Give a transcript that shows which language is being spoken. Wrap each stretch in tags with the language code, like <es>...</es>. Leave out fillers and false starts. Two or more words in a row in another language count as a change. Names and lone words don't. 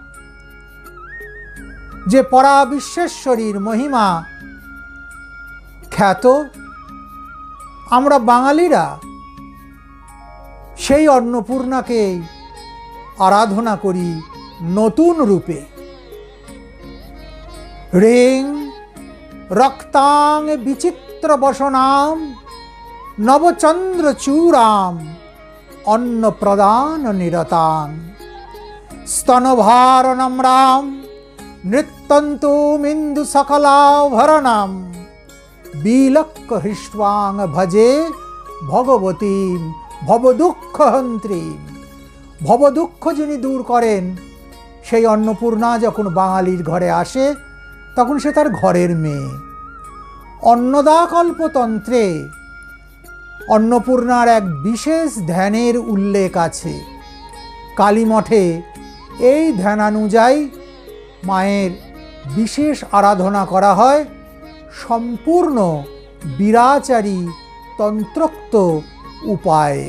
<bn>যে পরা বিশ্বেশ্বরীর মহিমা খ্যাত, আমরা বাঙালিরা সেই অন্নপূর্ণাকেই আরাধনা করি নতুন রূপে।</bn> <sa>রিং রক্তাং বিচিত্র বসনাম নবচন্দ্রচূড়াম অন্নপ্রদান নিরতাং স্তনভার নম্রাম নৃত্যন্তমিন্দু সকলাভরণাম বিলক্ক হৃষ্টাং ভজে ভগবতীম ভবদুঃখহন্ত্রীম।</sa> <bn>ভবদুঃখ যিনি দূর করেন, সেই অন্নপূর্ণা যখন বাঙালির ঘরে আসে তখন সে তার ঘরের মেয়ে। অন্নদাকল্পতন্ত্রে অন্নপূর্ণার এক বিশেষ ধ্যানের উল্লেখ আছে। কালীমঠে এই ধ্যানানুযায়ী মায়ের বিশেষ আরাধনা করা হয় সম্পূর্ণ বিরাচারী তন্ত্রোক্ত উপায়ে।</bn>